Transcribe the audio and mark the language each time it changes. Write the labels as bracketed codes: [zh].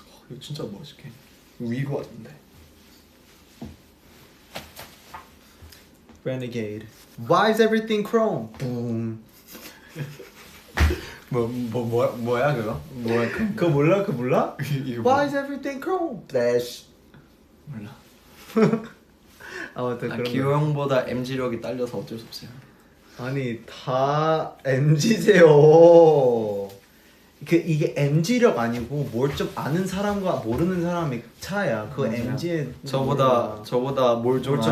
[ko] 이거 진짜 멋있게 위로 왔는데. [en] Renegade. Why is everything chrome? Boom. [ko] 뭐야 그거? 뭐야 그거? 그거 몰라? 그거 몰라? 이거 [en] Why is everything chrome? Flash. [ko] 몰라. 아무튼 그런 기호 형보다 MG력이 딸려서 어쩔 수 없어요. 아니 다 MZ세요. 이게 MZ력 아니고 뭘 좀 아는 사람과 모르는 사람의 차야. 그거 MZ의 저보다 뭘 좀